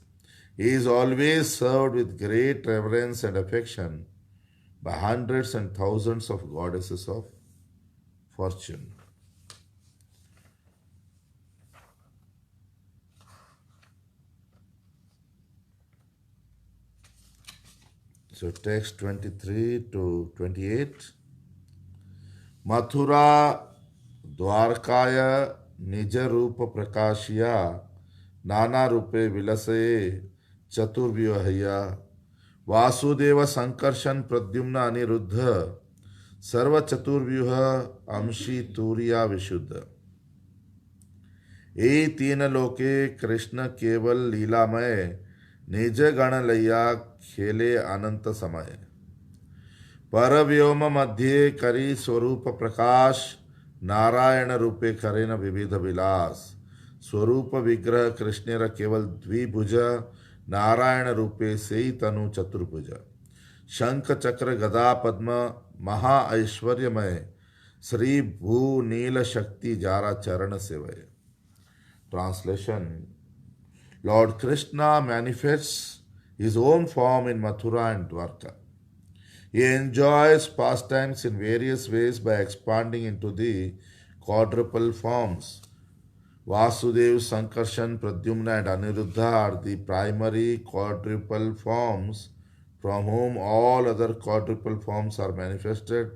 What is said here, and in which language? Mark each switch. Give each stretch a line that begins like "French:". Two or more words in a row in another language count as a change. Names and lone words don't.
English: He is always served with great reverence and affection by hundreds and thousands of goddesses of fortune. So text 23 to 28.
Sanskrit: मथुरा द्वारकाय निज रूप प्रकाश्य नाना रूपे विलासाय चतुर्व्याहाय वासुदेव संकर्षण प्रद्युम्न अनिरुद्ध सर्व चतुर्व्यूह अंशी तुरीय विशुद्ध.
Bangla: এ তিন লোকে কৃষ্ণ কেবল লীলাময় নিজ গণ লৈয়া খেলে অনন্ত সময় পরব্যোম মধ্য করি স্বরূপ প্রকাশ নারায়ণ রূপে করেন বিবিধ বিলাস স্বরূপ বিগ্রহ কৃষ্ণের কেবল দ্বিভুজ নারায়ণ রূপে সে তনু চতুর্ভুজ শঙ্খ চক্র গদা পদ্ম মহা ঐশ্বর্যময় শ্রী ভূ নীল শক্তি যারা চরণ সেবয়.
English: Translation. Lord Krishna manifests his own form in Mathura and Dwarka. He enjoys pastimes in various ways by expanding into the quadruple forms. Vasudev, Sankarshan, Pradyumna and Aniruddha are the primary quadruple forms from whom all other quadruple forms are manifested.